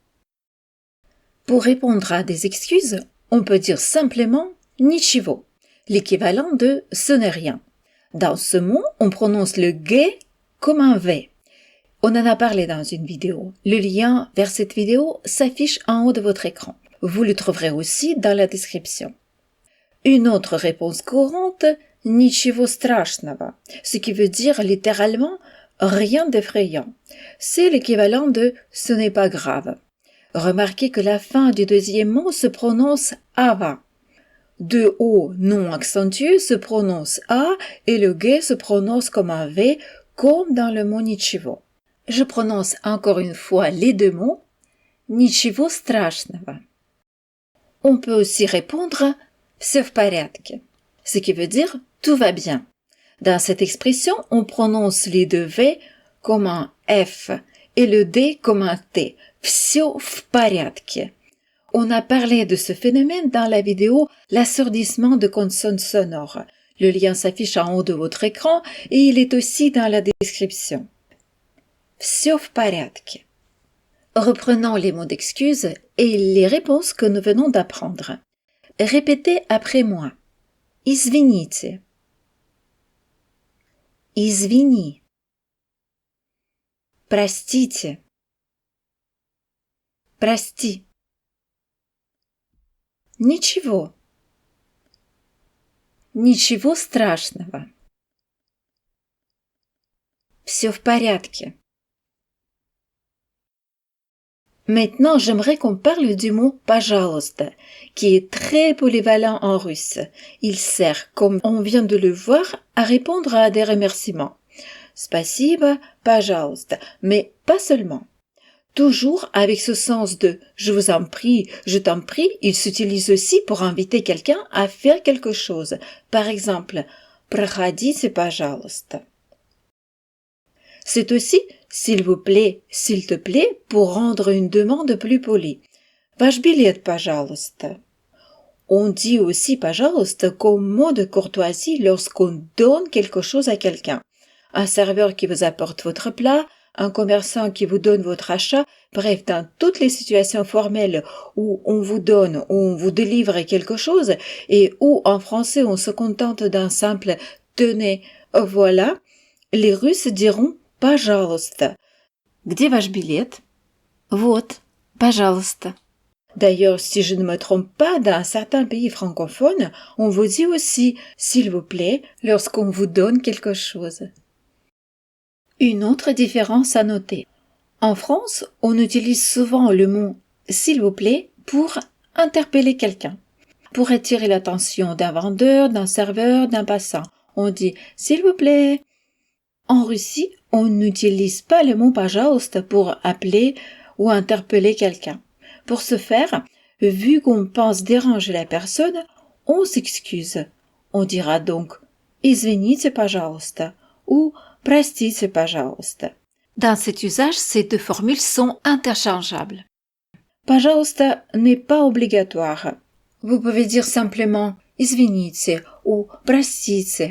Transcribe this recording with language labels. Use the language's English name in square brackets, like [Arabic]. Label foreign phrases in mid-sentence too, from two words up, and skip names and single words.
[French] Pour répondre à des excuses, on peut dire simplement ничего, l'équivalent de ce n'est rien. Dans ce mot, on prononce le G comme un V. On en a parlé dans une vidéo. Le lien vers cette vidéo s'affiche en haut de votre écran. Vous le trouverez aussi dans la description. Une autre réponse courante, [Russian] ничего страшного, [French] ce qui veut dire littéralement rien d'effrayant. C'est l'équivalent de ce n'est pas grave. Remarquez que la fin du deuxième mot se prononce ava. Deux O non accentués se prononcent A et le G se prononce comme un V, comme dans le mot ничего. Je prononce encore une fois les deux mots, [Russian] ничего страшного. [French] On peut aussi répondre [Russian] всё в порядке, [French] ce qui veut dire tout va bien. Dans cette expression, on prononce les deux V comme un F et le D comme un T. [Russian] Всё в порядке. [French] On a parlé de ce phénomène dans la vidéo l'assourdissement de consonnes sonores. Le lien s'affiche en haut de votre écran et il est aussi dans la description. [Russian] Всё в порядке. [French] Reprenons les mots d'excuse et les réponses que nous venons d'apprendre. Répétez après moi. [Russian] Извините. Извини. Простите. Прости. Ничего. Ничего страшного. Всё в порядке. [French] Maintenant, j'aimerais qu'on parle du mot «пожалуйста», qui est très polyvalent en russe. Il sert, comme on vient de le voir, à répondre à des remerciements. [Russian] Спасибо, пожалуйста, [French] mais pas seulement. Toujours avec ce sens de je vous en prie, je t'en prie, il s'utilise aussi pour inviter quelqu'un à faire quelque chose. Par exemple, [Russian] проходите, пожалуйста. [French] C'est aussi s'il vous plaît, s'il te plaît pour rendre une demande plus polie. [Russian] Ваш билет, пожалуйста. [French] On dit aussi пожалуйста comme mot de courtoisie lorsqu'on donne quelque chose à quelqu'un. Un serveur qui vous apporte votre plat, un commerçant qui vous donne votre achat, bref, dans toutes les situations formelles où on vous donne, où on vous délivre quelque chose et où en français on se contente d'un simple tenez, voilà, les Russes diront пожалуйста. [Russian] Где ваш билет? Вот, пожалуйста. [French] D'ailleurs, si je ne me trompe pas, dans certains pays francophones, on vous dit aussi s'il vous plaît lorsqu'on vous donne quelque chose. Une autre différence à noter. En France, on utilise souvent le mot « s'il vous plaît » pour interpeller quelqu'un. Pour attirer l'attention d'un vendeur, d'un serveur, d'un passant, on dit « s'il vous plaît ». En Russie, on n'utilise pas le mot « пожалуйста » pour appeler ou interpeller quelqu'un. Pour ce faire, vu qu'on pense déranger la personne, on s'excuse. On dira donc « [Russian] извините, пожалуйста [French] » ou [Russian] «Простите, пожалуйста». [French] Dans cet usage, ces deux formules sont interchangeables. «Пожалуйста» n'est pas obligatoire. Vous pouvez dire simplement «извините» ou «простите».